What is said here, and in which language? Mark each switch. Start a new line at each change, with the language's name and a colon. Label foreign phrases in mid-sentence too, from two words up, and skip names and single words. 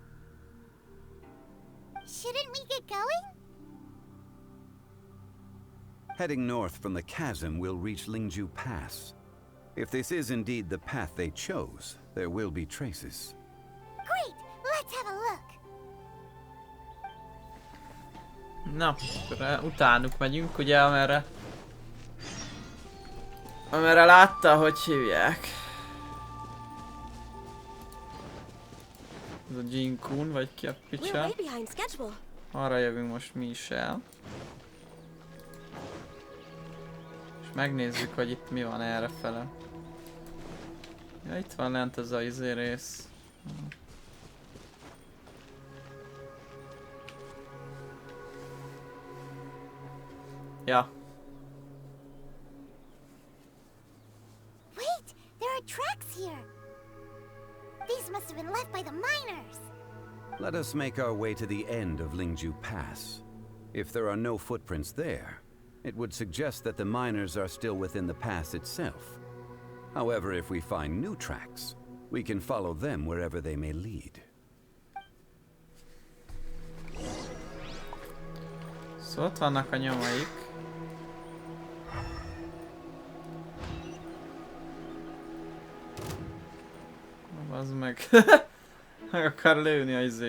English: Shouldn't we get going? Heading north from the chasm, we'll reach Lingju Pass. If this is indeed the path they chose, there will be traces. Great! Let's have a look.
Hungarian: Na, akkor utánuk megyünk, ugye, amerre látta, hogy hívják. Ez a Jinkun, vagy ki a picsa. Arra jövünk most mi is el. És megnézzük, hogy itt mi van errefele. Ja, itt van lent ez a izé rész. Ja.
English: Wait! There are tracks here! These must have been left by the miners! Let us make our way to the end of Lingju Pass. If there are no footprints there, it would suggest that the miners are still within the pass itself. However, if we find new tracks, We can follow them wherever they may lead.
Hungarian: Szóval ott vannak a nyomaik. Az meg. Meg akar lőni a izé.